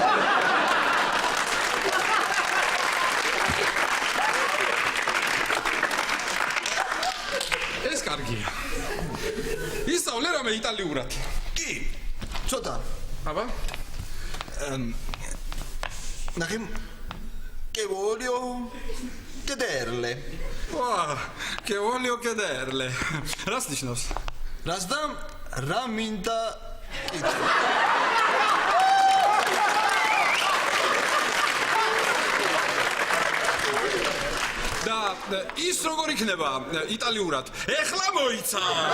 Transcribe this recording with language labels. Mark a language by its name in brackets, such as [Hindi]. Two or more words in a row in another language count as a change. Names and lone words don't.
[Georgian] ეს კარგია. ისწავლე რამე იტალიურად. კი. ცოტა. აბა? [Italian] ნახიმ che voglio chiederle. Che voglio chiederle. [Georgian] რას ნიშნავს? რას და რა მინდა და ის როგორ იქნება იტალიურად? ეხლა მოიცა.